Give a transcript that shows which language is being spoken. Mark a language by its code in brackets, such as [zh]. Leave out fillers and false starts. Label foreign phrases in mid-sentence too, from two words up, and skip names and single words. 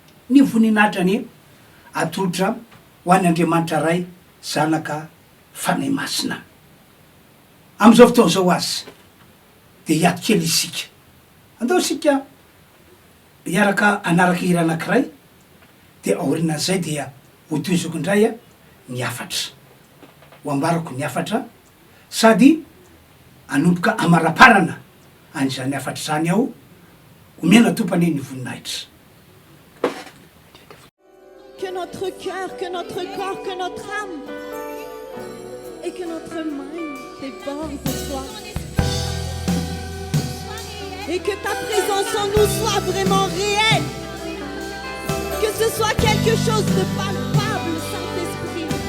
[mg] ny voninatrany atolotra ho any Andriamanitra ray zanaka fanay masina am'izao fotoana zao azy de hiato kely isika andao sika hiaraka anaraky hira anankiray de aorinan'izay dia hotoizoko indray a ny afatra ho ambarako ny afatra sady anomboka amaraparana an'izany afatra zany aho omena tompany ny voninahitra. [fr] Que notre cœur, que notre corps, que notre âme et que notre mind déborde de toi. Et que ta présence en nous soit vraiment réelle. Que ce soit quelque chose de palpable, Saint-Esprit.